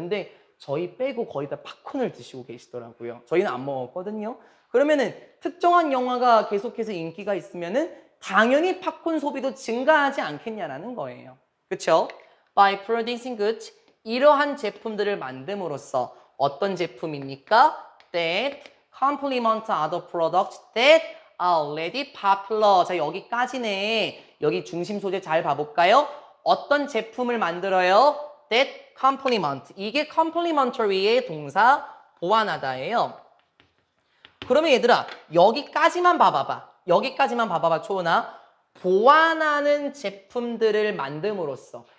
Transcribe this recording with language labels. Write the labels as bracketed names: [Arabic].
[Korean] 근데 저희 빼고 거의 다 팝콘을 드시고 계시더라고요. 저희는 안 먹었거든요. 그러면은 특정한 영화가 계속해서 인기가 있으면은 당연히 팝콘 소비도 증가하지 않겠냐라는 거예요. 그렇죠? [English] By producing goods [Korean] 이러한 제품들을 만듦으로써 어떤 제품입니까? [English] That complement other products that are already popular. [Korean] 자, 여기까지네. 여기 중심 소재 잘 봐볼까요? 어떤 제품을 만들어요? [English] That complement. [Korean] 이게 complementary의 동사 보완하다예요. 그러면 얘들아, 여기까지만 봐봐봐. 여기까지만 봐봐봐, 초은아. 보완하는 제품들을 만듦으로써.